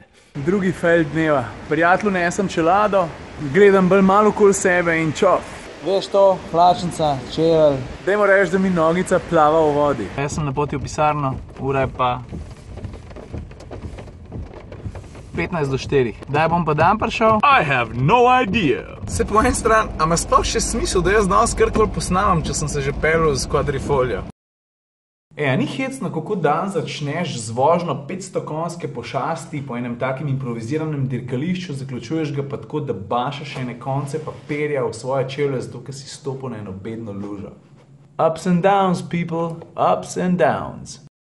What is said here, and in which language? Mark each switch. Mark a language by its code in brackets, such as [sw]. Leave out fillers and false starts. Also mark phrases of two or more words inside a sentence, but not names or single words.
[sl] Drugi fail dneva, prijatelju nesem čelado, gledam bolj malo okoli sebe in čov. Veš to, hlačnica, čevelj. Dajmo reči, da mi nogica plava v vodi. Jaz sem na poti v pisarno, ura je pa 15 do 4. Kdaj bom pa dan prišel? [en] I have no idea. [sl] Se po eni strani, a ima sploh še smisel, da jaz danes karkoli posnamam, če sem se že peljal z Quadrifoglio? A ni hecno, kako dan začneš z vožnjo 500 konjske pošasti po enem takem improviziranem dirkališču, zaključuješ ga pa tako, da bašaš ene konce papirja v svoje čevlje, zato ker si stopil na eno bedno lužo. [en] Ups and downs, people, ups and downs.